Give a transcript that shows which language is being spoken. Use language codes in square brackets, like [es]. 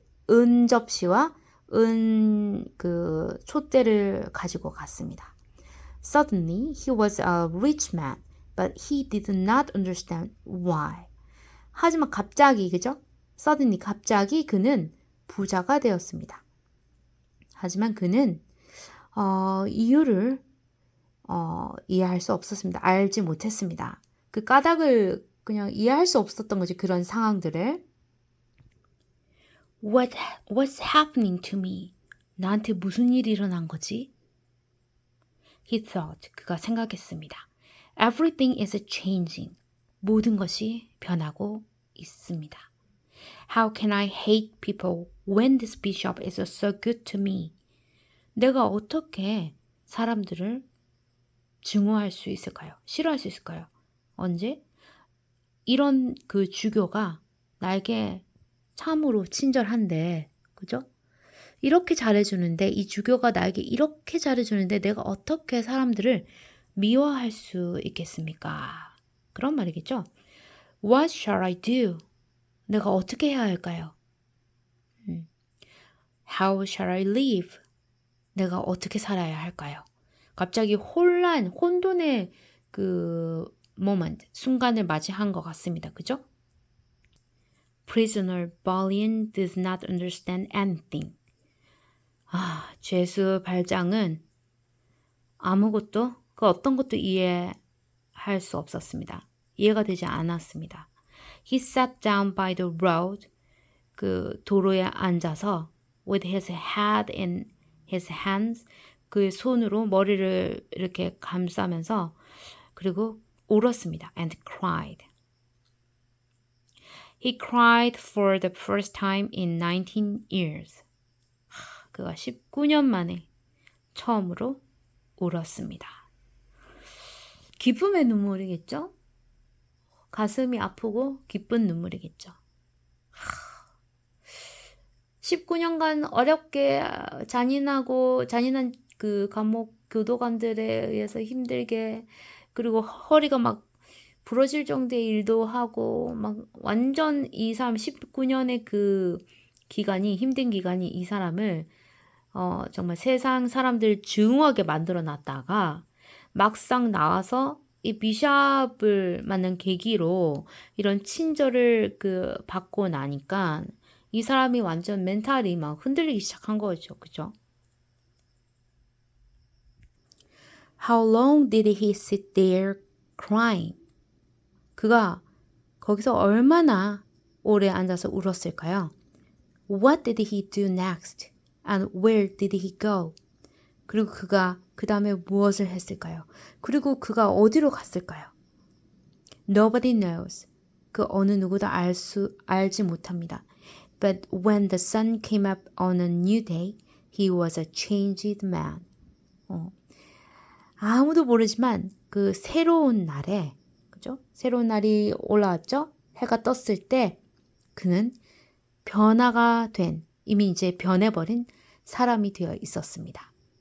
[ko] 은 접시와 은 촛대를 가지고 갔습니다. [en] Suddenly, he was a rich man, but he did not understand why. [ko] 하지만 갑자기, 그죠? [en] Suddenly, [ko] 갑자기 그는 부자가 되었습니다. 하지만 그는 이유를 이해할 수 없었습니다. 알지 못했습니다. 그 까닭을 그냥 이해할 수 없었던 거지. 그런 상황들을. [en] What's happening to me? [ko] 나한테 무슨 일이 일어난 거지? [en] He thought. [ko] 그가 생각했습니다. [en] Everything is changing. [ko] 모든 것이 변하고 있습니다. [en] How can I hate people when this bishop is so good to me? [ko] 내가 어떻게 사람들을 증오할 수 있을까요? 싫어할 수 있을까요? 언제? 이런 그 주교가 나에게 참으로 친절한데, 그죠? 이렇게 잘해주는데, 이 주교가 나에게 이렇게 잘해주는데 내가 어떻게 사람들을 미워할 수 있겠습니까? 그런 말이겠죠? [en] What shall I do? [ko] 내가 어떻게 해야 할까요? [en] How shall I live? [ko] 내가 어떻게 살아야 할까요? 갑자기 혼돈의 그 moment, 순간을 맞이한 것 같습니다. 그죠? [en] Prisoner Balian does not understand anything. [ko] 죄수 발장은 아무것도, 그 어떤 것도 이해할 수 없었습니다. 이해가 되지 않았습니다. [en] He sat down by the road, [ko] 그 도로에 앉아서 [en] with his head in his hands, [ko] 그 손으로 머리를 이렇게 감싸면서 그리고 울었습니다. [en] And cried. He cried for the first time in 19 years. [ko] 그가 19년 만에 처음으로 울었습니다. 기쁨의 눈물이겠죠? 가슴이 아프고 기쁜 눈물이겠죠. 19년간 어렵게 잔인한 그 감옥 교도관들에 의해서 힘들게, 그리고 허리가 막 부러질 정도의 일도 하고 막 완전 이 사람 19년의 그 기간이, 힘든 기간이 이 사람을 정말 세상 사람들 증오하게 만들어 놨다가 막상 나와서 이 비샵을 만난 계기로 이런 친절을 그 받고 나니까 이 사람이 완전 멘탈이 막 흔들리기 시작한 거죠. 그죠? [en] How long did he sit there crying? [ko] 그가 거기서 얼마나 오래 앉아서 울었을까요? [en] What did he do next? And where did he go? [ko] 그리고 그가 그 다음에 무엇을 했을까요? 그리고 그가 어디로 갔을까요? [en] Nobody knows. [ko] 그 어느 누구도 알지 못합니다. [en] But when the sun came up on a new day, he was a changed man. [ko] 아무도 모르지만 그 새로운 날에, 그죠? 새로운 날이 올라왔죠? 해가 떴을 때 그는 변화가 된, 이미 이제 변해버린 사람이 되어 있었습니다.